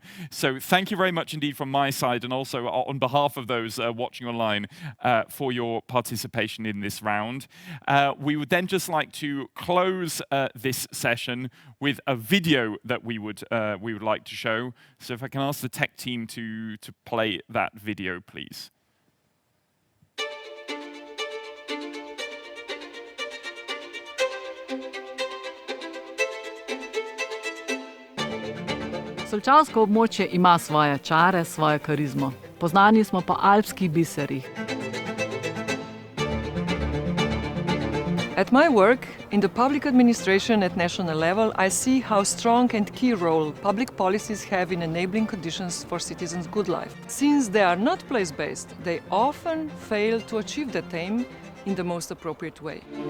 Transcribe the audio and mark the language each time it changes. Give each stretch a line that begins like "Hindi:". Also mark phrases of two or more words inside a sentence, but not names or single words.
English: So thank you very much indeed from my side, and also on behalf of those watching online for your participation in this round. We would then just like to close this session with a video that we would like to show. So if I can ask the tech team to play that video, please.
Slovenian: Solčavsko območje ima svoje čare, svojo karizmo. Poznani smo po alpskih biserih.
English: At my work, in the public administration at national level, I see how strong and key role public policies have in enabling conditions for citizens' good life. Since they are not place-based, they often fail to achieve that aim in the most appropriate way.